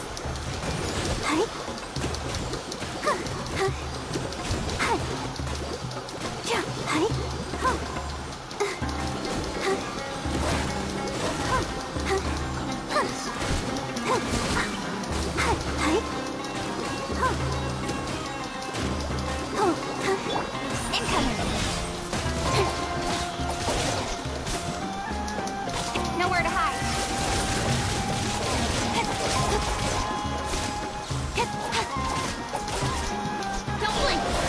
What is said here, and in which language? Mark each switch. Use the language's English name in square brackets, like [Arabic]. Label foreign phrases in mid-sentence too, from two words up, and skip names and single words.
[English] Hi. Huh. Huh. Hi. Yeah. Hi. Huh. Huh. Huh. Huh. Huh. Huh. Hi. Hi. Huh. Oh. Huh. Incoming. Nowhere to hide. Don't blink.